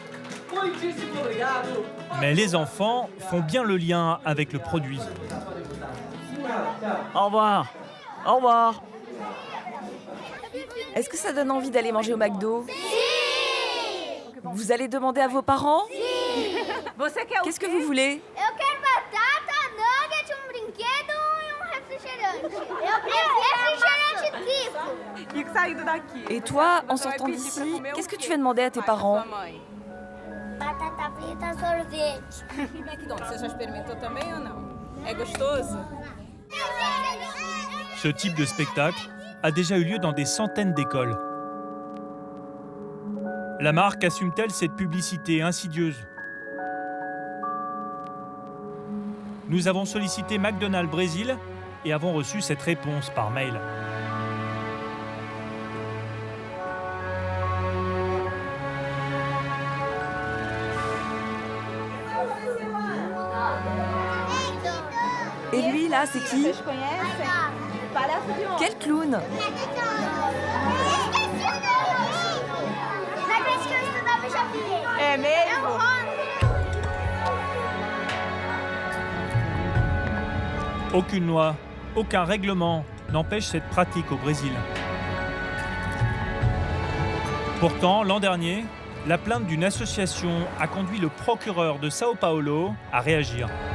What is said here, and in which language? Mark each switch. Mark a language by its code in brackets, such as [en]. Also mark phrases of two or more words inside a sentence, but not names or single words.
[fr] Mais les enfants font bien le lien avec le produit. Au revoir! Au revoir! Est-ce que ça donne envie d'aller manger au McDo? Vous allez demander à vos parents? Qu'est-ce que vous voulez? [pt] Eu quero batata, nugget, brinquedo refrigerante. Eu prefiro refrigerante tipo. [fr] Et toi, en sortant d'ici, qu'est-ce que tu vas demander à tes parents? [pt] Batata frita, sorvete. McDonald's, você já experimentou também ou não? É gostoso? [fr] Ce type de spectacle a déjà eu lieu dans des centaines d'écoles. La marque assume-t-elle cette publicité insidieuse? Nous avons sollicité McDonald's Brésil et avons reçu cette réponse par mail. Et lui, là, c'est qui? Quel clown? [pt] É mesmo? [fr] Aucune loi, aucun règlement n'empêche cette pratique au Brésil. Pourtant, l'an dernier, la plainte d'une association a conduit le procureur de São Paulo à réagir.